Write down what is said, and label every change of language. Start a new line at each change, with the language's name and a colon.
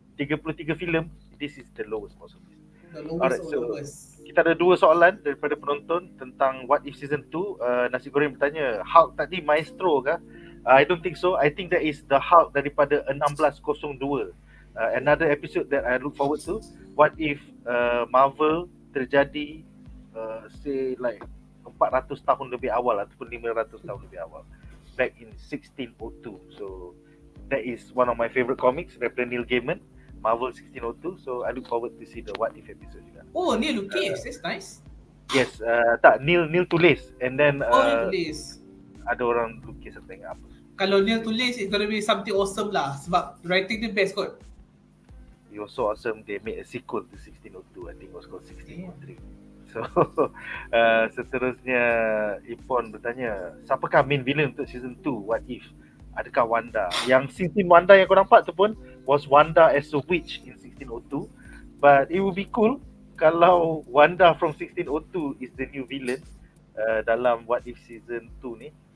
English: 33 filem, this is the lowest box office. The lowest.
Malay: Alright, so kita ada 2 soalan daripada penonton tentang What If Season 2. Nasi Goreng bertanya, Hulk tadi maestro kah?
English: I don't think so. I think that is the Hulk daripada 1602. Another episode that I look forward to. What if
Malay: Marvel terjadi
English: say like
Malay: 400 tahun lebih awal ataupun 500 tahun lebih awal,
English: back in 1602. So that is one of my favorite comics daripada Neil Gaiman, Marvel 1602. So I look forward to see the What If episode juga. Oh, Neil lukis, that's nice. Yes, Neil tulis and then
Malay: Neil tulis. Ada orang lukis atau tengok apa. Kalau Neil tulis,
English: it's gonna be something awesome lah.
Malay: Sebab
English: writing the best kot. It was so awesome, they made a sequel to 1602. I think it was called 1603.
Malay: So, seterusnya Ipon bertanya, siapakah main villain untuk season 2? What if? Adakah Wanda? Yang scene Wanda yang kau nampak tu pun
English: was Wanda as a witch in 1602. But it would be cool kalau Wanda from 1602 is the new villain
Malay: dalam What If season 2 ni.